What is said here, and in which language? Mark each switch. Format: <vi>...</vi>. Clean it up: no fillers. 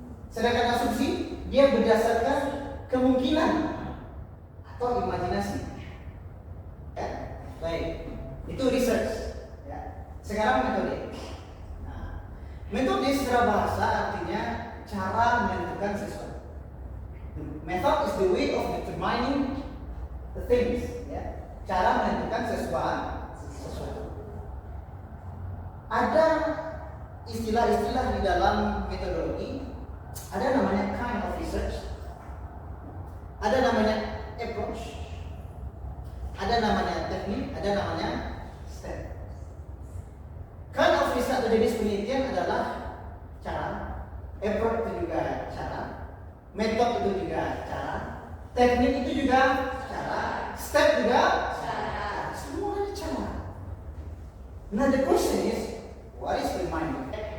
<id>Sedangkan asumsi dia berdasarkan kemungkinan atau imajinasi. Ya, baik. Itu research. Ya. Sekarang metode. Nah, metode secara bahasa artinya cara menentukan sesuatu.</id> <en>Method is the way of determining the things.</en> <id>Ya. Cara menentukan sesuatu. Ada istilah-istilah di dalam metodologi. Ada namanya kind of research. Ada namanya approach. Ada namanya teknik, ada namanya step. Kind of research atau jenis penelitian adalah cara, approach itu juga cara, metode itu juga cara, teknik itu juga cara, step juga cara. Semuanya cara.</id> <en>Now the question is, what is reminder?</en>